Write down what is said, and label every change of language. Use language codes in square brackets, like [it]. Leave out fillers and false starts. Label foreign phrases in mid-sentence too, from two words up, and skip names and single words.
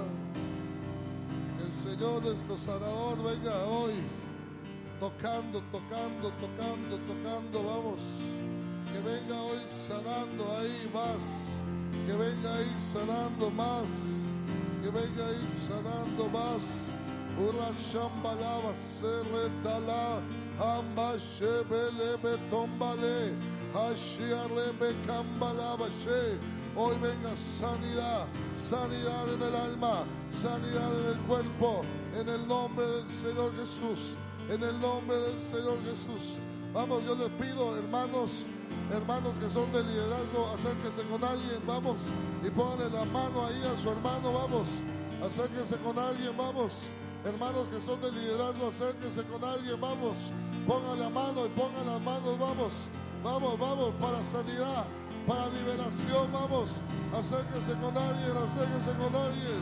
[es] El Señor nuestro sanador venga hoy tocando, tocando, tocando, tocando, vamos. Que venga hoy sanando ahí más. Que venga ahí sanando más. Que venga ahí sanando más. Ura shambalaba seretala ambashebele betombale hashiarle bekambalaba she. Hoy venga sanidad, sanidad en el alma, sanidad en el cuerpo, en el nombre del Señor Jesús, en el nombre del Señor Jesús. Vamos, yo les pido, hermanos que son de liderazgo, acérquense con alguien, vamos, y pónganle la mano ahí a su hermano, vamos, acérquense con alguien, vamos, hermanos que son de liderazgo, acérquense con alguien, vamos, pongan la mano y pongan las manos, vamos, vamos, vamos, para sanidad, para liberación, vamos, acérquense con alguien, acérquense con alguien.